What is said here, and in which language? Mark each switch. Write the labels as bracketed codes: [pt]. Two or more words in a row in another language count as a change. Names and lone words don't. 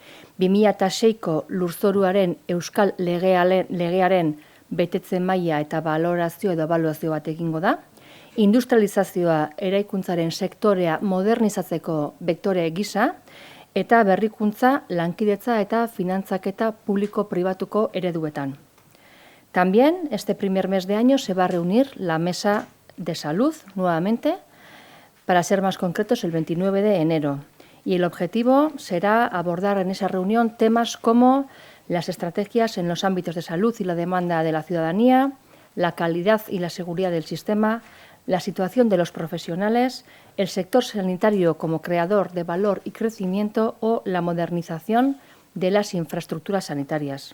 [eu] 2006ko lurzoruaren euskal legearen betetze maila eta balorazio edo ebaluazio bat egingo da, industrializazioa eraikuntzaren sektorea modernizatzeko bektore gisa, eta berrikuntza, lankidetza eta finantzaketa publiko-pribatuko ereduetan. [es] También este primer mes de año se va a reunir la Mesa de Salud nuevamente, para ser más concretos el 29 de enero. Y el objetivo será abordar en esa reunión temas como las estrategias en los ámbitos de salud y la demanda de la ciudadanía, la calidad y la seguridad del sistema, la situación de los profesionales, el sector sanitario como creador de valor y crecimiento o la modernización de las infraestructuras sanitarias.